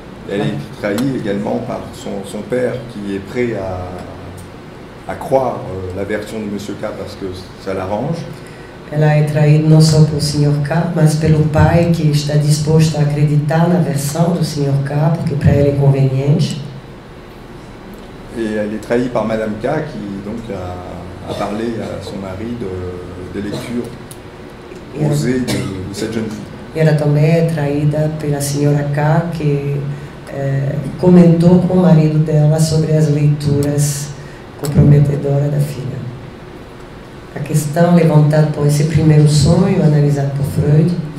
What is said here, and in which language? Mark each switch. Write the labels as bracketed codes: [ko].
[fr] Elle est trahie également par son père, qui est prêt à croire la version de Monsieur K parce que ça l'arrange. [pt] Ela é traída não só pelo Sr. K, mas pelo pai, que está disposto a acreditar na versão do Sr. K, porque para ele é conveniente. [fr] Et elle est trahie par Madame K, qui donc a parlé à son mari des lectures osées de cette jeune fille. [pt] E ela também é traída pela Sra. K, que comentou com o marido dela sobre as leituras comprometedoras da filha. A questão levantada por esse primeiro sonho, analisado por Freud,